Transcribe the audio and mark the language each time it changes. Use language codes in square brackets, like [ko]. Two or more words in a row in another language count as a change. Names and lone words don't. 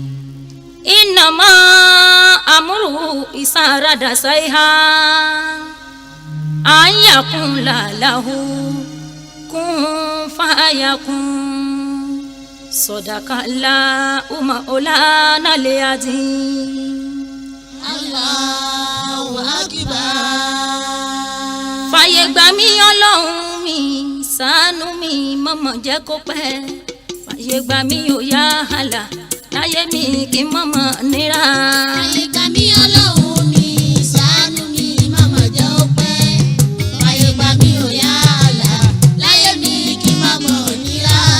[ar] إنما أمره إذا أراد شيئا أن يقول له كن فيكون. صدق الله مولانا العظيم. الله أكبر. [yo] Fàyè gbà mí Ọlọ́run mi, ṣàánú mi, mọ̀mọ̀ jẹ́ kó pẹ́. Fàyè gbà mí ó yá àlà, láyé mi kí mọ̀mọ̀ nira. Fàyè gbà mí Ọlọ́run mi, ṣàánú mi, mọ̀mọ̀ jẹ́ ó pẹ́. Fàyè gbà mí ó yá àlà, láyé mi kí mọ̀mọ̀ nira.